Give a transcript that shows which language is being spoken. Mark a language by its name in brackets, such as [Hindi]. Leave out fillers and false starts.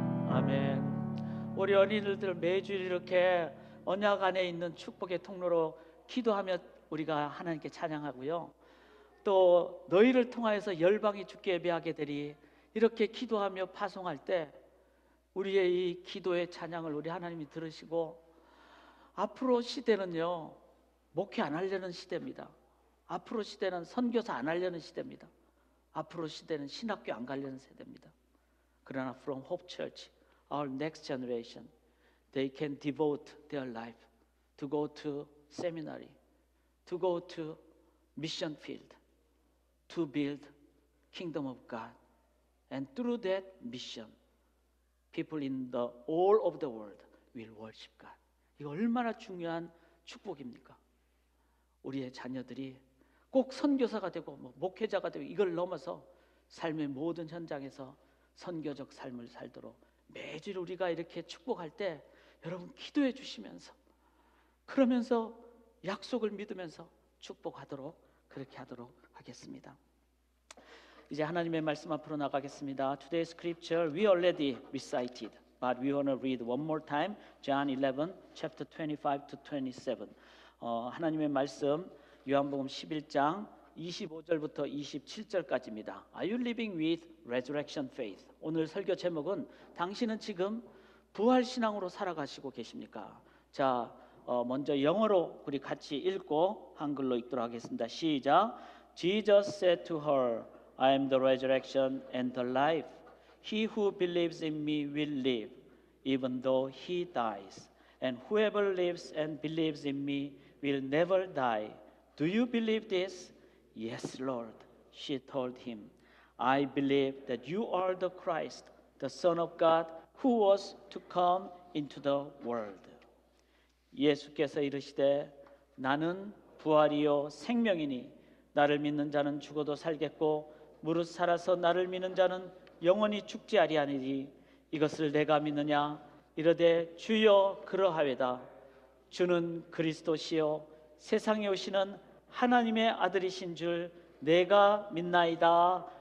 [Korean] 아멘. 우리 어린이들 매주 이렇게 언약 안에 있는 축복의 통로로 기도하며 우리가 하나님께 찬양하고요, 또 너희를 통하여서 열방이 주께 예배하게 되리, 이렇게 기도하며 파송할 때 우리의 이 기도의 찬양을 우리 하나님이 들으시고, 앞으로 시대는요 목회 안 하려는 시대입니다. 앞으로 시대는 선교사 안 하려는 시대입니다. 앞으로 시대는 신학교 안 가려는 세대입니다. 그러나 [English] from Hope Church, our next generation, they can devote their life to go to seminary, to go to mission field, to build kingdom of God, and through that mission, people in the all of the world will worship God. [Korean] 이거 얼마나 중요한 축복입니까? 우리의 자녀들이 꼭 선교사가 되고 목회자가 되고 이걸 넘어서 삶의 모든 현장에서 선교적 삶을 살도록 매주 우리가 이렇게 축복할 때 여러분 기도해 주시면서, 그러면서 약속을 믿으면서 축복하도록, 그렇게 하도록 하겠습니다. 이제 하나님의 말씀 앞으로 나가겠습니다. [English] Today's scripture we already recited, but we want to read one more time. John 11, chapter 25 to 27. [Korean] 하나님의 말씀 요한복음 11장 25절부터 27절까지입니다. [English] Are you living with resurrection faith? [Korean] 오늘 설교 제목은 당신은 지금 부활 신앙으로 살아가시고 계십니까? 자, 먼저 영어로 우리 같이 읽고 한글로 읽도록 하겠습니다. 시작. [English] Jesus said to her, I am the resurrection and the life. He who believes in me will live, even though he dies. And whoever lives and believes in me will never die. Do you believe this? Yes, Lord, she told him. I believe that you are the Christ, the Son of God, who was to come into the world. [Korean] 예수께서 이르시되 나는 부활이요 생명이니 나를 믿는 자는 죽어도 살겠고 무릇 살아서 나를 믿는 자는 영원히 죽지 아니하리니 이것을 내가 믿느냐? 이르되 주여 그러하외다. 주는 그리스도시요 세상에 오시는 하나님의 아들이신 줄 내가 믿나이다.